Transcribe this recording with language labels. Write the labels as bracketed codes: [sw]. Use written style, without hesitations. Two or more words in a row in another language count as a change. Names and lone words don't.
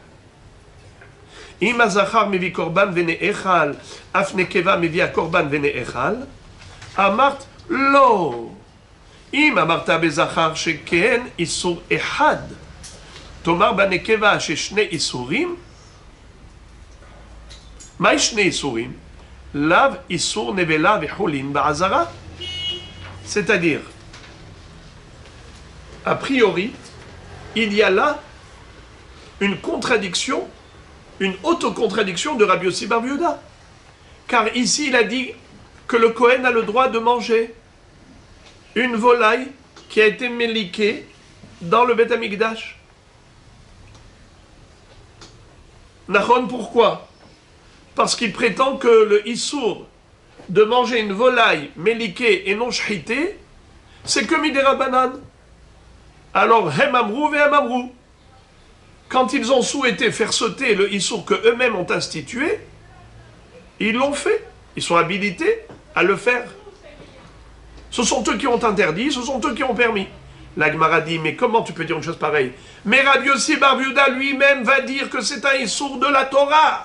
[he] אם הזכר מביא קורבן ונאכל, אף נקבה מביאה קורבן ונאכל, אמרת לא. אם אמרת בזכר שכן איסור אחד, תאמר בנקבה ששני איסורים, מהי שני איסורים? לאו איסור נבלה וחולין בעזרה. [fr] C'est-à-dire, a priori, il y a là une contradiction, une autocontradiction de Rabbi Yossi bar Yehuda. Car ici, il a dit que le Kohen a le droit de manger une volaille qui a été méliquée dans le [he] בית המקדש. [fr] Nachon, pourquoi? Parce qu'il prétend que le Issour de manger une volaille méliquée et non shritée, c'est que [he] מדרבנן. Alors, הם אמרו והם אמרו. [fr] Quand ils ont souhaité faire sauter le issour que eux-mêmes ont institué, ils l'ont fait. Ils sont habilités à le faire. Ce sont eux qui ont interdit, ce sont eux qui ont permis. La Gemara dit, mais comment tu peux dire une chose pareille? Mais Rabbi Yossi bar Yehuda lui-même va dire que c'est un issour de la Torah.